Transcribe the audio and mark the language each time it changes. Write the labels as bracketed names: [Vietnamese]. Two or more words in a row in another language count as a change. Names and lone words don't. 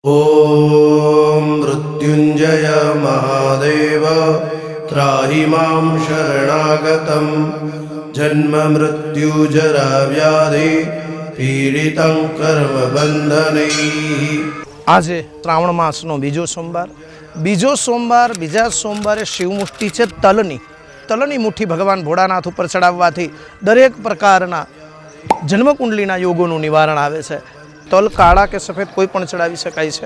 [Sanskrit] ॐ मृत्युञ्जय महादेव त्राहि मां शरणागतं जन्म मृत्यु जरा व्याधि पीडितं कर्मबन्धनैः। [Gujarati] આજે શ્રાવણ માસનો બીજો સોમવાર બીજા સોમવારે શિવમુષ્ટિ છે તલની મુઠ્ઠી ભગવાન ભોળાનાથ ઉપર ચડાવવાથી દરેક પ્રકારના જન્મકુંડલીના યોગોનું નિવારણ આવે છે। તલ કાળા કે સફેદ કોઈ પણ ચડાવી શકાય છે।